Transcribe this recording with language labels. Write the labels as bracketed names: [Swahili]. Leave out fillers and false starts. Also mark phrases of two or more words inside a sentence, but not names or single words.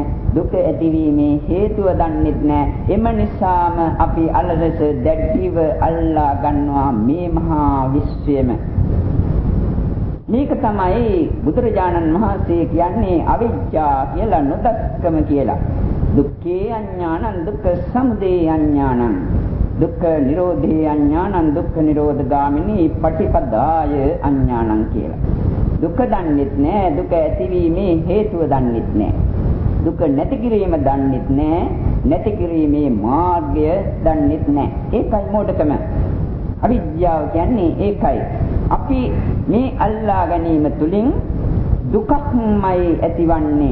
[Sinhala] දුක ඇතිවීමේ හේතුව දන්නෙත් නැහැ. එම නිසාම අපි අලලස දැඩිව අල්ලා ගන්නවා මේ මහා විශ්වයම. මේක තමයි බුදුරජාණන් වහන්සේ කියන්නේ අවිජ්ජා කියලා, නොදක්කම කියලා. [Pali] දුක්ඛේ අඥානං දුක්ඛ සමුදය අඥානං දුක්ඛ නිරෝධේ අඥානං දුක්ඛ නිරෝධගාමිනී පටිපදාය අඥානං කියලා. [Sinhala] දුක දන්නෙත් නෑ, දුක ඇතිවීමේ හේතුව දන්නෙත් නෑ, දුක නැති කිරීම දන්නෙත් නෑ, නැති කිරීමේ මාර්ගය දන්නෙත් නෑ. ඒකයි මෝඩකම. අවිද්‍යාව කියන්නේ ඒකයි. අපි මේ අල්ලා ගැනීම තුලින් දුකක්මයි ඇතිවන්නේ.